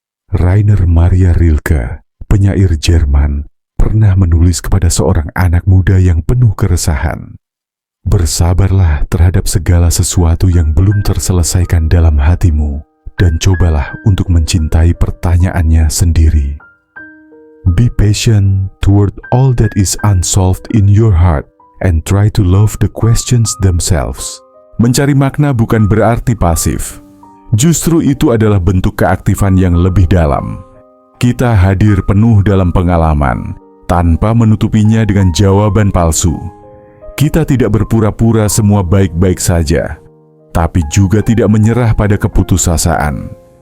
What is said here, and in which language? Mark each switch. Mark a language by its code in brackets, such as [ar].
[id] Rainer Maria Rilke, penyair Jerman, pernah menulis kepada seorang anak muda yang penuh keresahan. Bersabarlah terhadap segala sesuatu yang belum terselesaikan dalam hatimu, dan cobalah untuk mencintai pertanyaannya sendiri. [en] Be patient toward all that is unsolved in your heart and try to love the questions themselves. [id] Mencari makna bukan berarti pasif. Justru itu adalah bentuk keaktifan yang lebih dalam. Kita hadir penuh dalam pengalaman, tanpa menutupinya dengan jawaban palsu. Kita tidak berpura-pura semua baik-baik saja, tapi juga tidak menyerah pada keputusasaan.